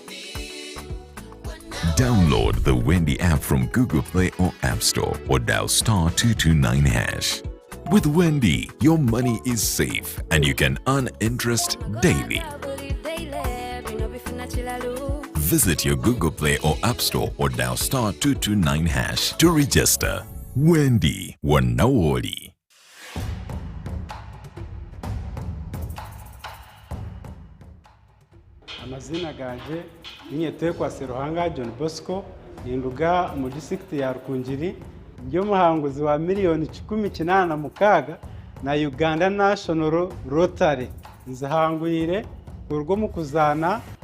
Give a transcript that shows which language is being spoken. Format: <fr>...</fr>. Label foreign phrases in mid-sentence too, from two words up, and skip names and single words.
<en>Download the Wendy app from Google Play or App Store or dial *229#. With Wendy, your money is safe and you can earn interest daily. Visit your Google Play or App Store or dial *229# to register. Wendy Wanawoli.</en> <nyn>Amazina ganje Nyetekwa Seruhanga John Bosco ninduga mu district ya Rukungiri byo muhanguzi wa miliyoni 18 na Uganda National Rotary nzahangwire urwo mu kuzana</nyn>